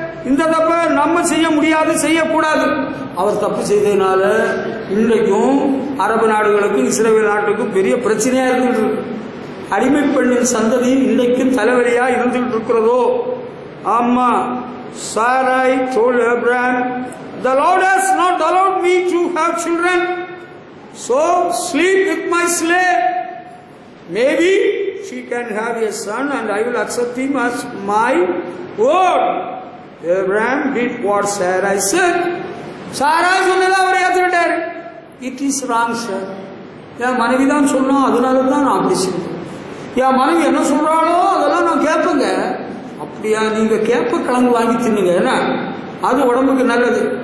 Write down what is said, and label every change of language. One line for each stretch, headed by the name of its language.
Tamil: இந்த தப்பை நம்ம செய்ய முடியாது, செய்யக்கூடாது. அவர் தப்பு செய்ததுனால இன்றைக்கும் அரபு நாடுகளுக்கும் இஸ்ரேல் நாட்டுக்கும் பெரிய பிரச்சனையா இருந்துட்டு இருக்கு. அடிமை பெண்ணின் சந்ததி இன்றைக்கும் தலைவலியா இருந்துகிட்டு இருக்கிறதோ? ஆமா.
English: Sarai told Abraham, the Lord has not allowed me to have children, so sleep with my slave. Maybe she can have a son and I will accept him as my word. Abraham did what Sarai said. Sarai
Tamil: சொன்னதை அவர் ஏற்றுக்கிட்டார்.
English: It is wrong, sir.
Tamil: என் மனைவி தான் சொன்னா, அதனால தான் நான் அப்படி செய்வேன். என் மனைவி என்ன சொல்றாளோ அதெல்லாம் நான் கேட்பேங்க. அப்படியா? நீங்க கேப்பக்கிழங்கு வாங்கி தின்னுங்க, ஏன்னா அது உடம்புக்கு நல்லது.